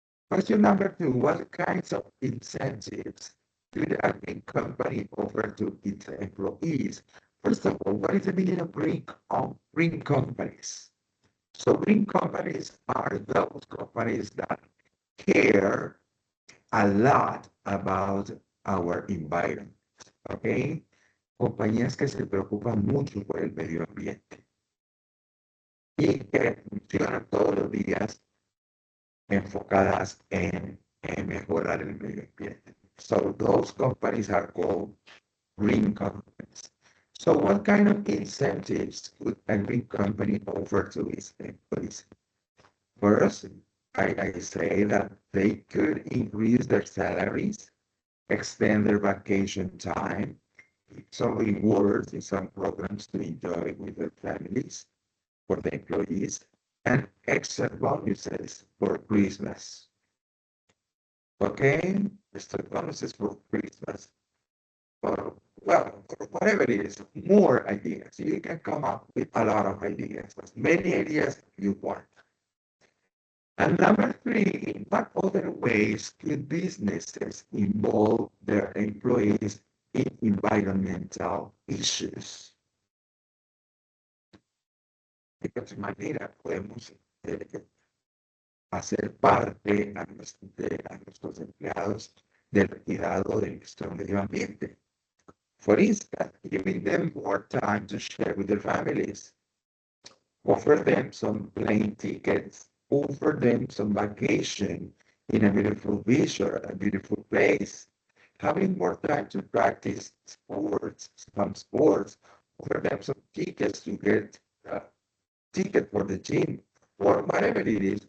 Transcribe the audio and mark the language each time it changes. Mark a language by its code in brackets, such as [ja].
[en] Question number two, what kinds of incentives could a big company offer to its employees? First of all, what is the meaning of green companies? So green companies are those companies that care a lot about our environment, ¿ok? [es] Compañías que se preocupan mucho por el medio ambiente y que funcionan todos los días enfocadas en mejorar el medio ambiente. [en] So those companies are called green companies. So what kind of incentives could a green company offer to its employees? First, I say that they could increase their salaries, extend their vacation time, some rewards in some programs to enjoy with their families for the employees, and extra bonuses for Christmas. Okay, extra bonuses for Christmas. Or, well, whatever it is, more ideas. You can come up with a lot of ideas, as many ideas you want. And number three, in what other ways could businesses involve their employees in environmental issues? [es] De qué manera podemos hacer parte a nuestros empleados del cuidado de nuestro medio ambiente? [en] For instance, giving them more time to share with their families, offer them some plane tickets, offer them some vacation in a beautiful beach or a beautiful place, having more time to practice some sports, offer them some tickets to get a ticket for the gym or whatever it is.